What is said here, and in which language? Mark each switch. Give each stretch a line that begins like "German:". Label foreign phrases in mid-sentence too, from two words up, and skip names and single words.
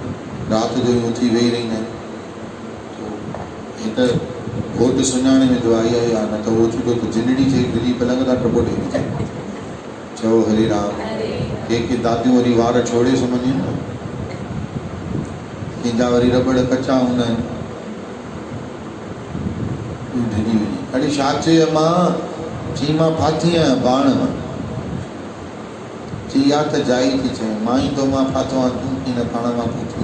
Sindhi: राति जो उथी वेही रहंदा आहियूं। त घोटु सुञाणे में दवाई आई आहे, न त उहो छुटो त जिंदड़ी चई दिली पलंग था टपो ॾेई विझे। चओ हरे राम। के दादियूं वरी वार छोड़े सुम्हंदियूं आहिनि न, कंहिंजा वरी रबड़ कचा हूंदा आहिनि। अड़े छा चए अम्मा? चई मां फाथी आहियां बाण मां। चई या त जाई थी चए, मां ई तो मां फाथो आहियां, तूं कीअं न पाण मां फाथी?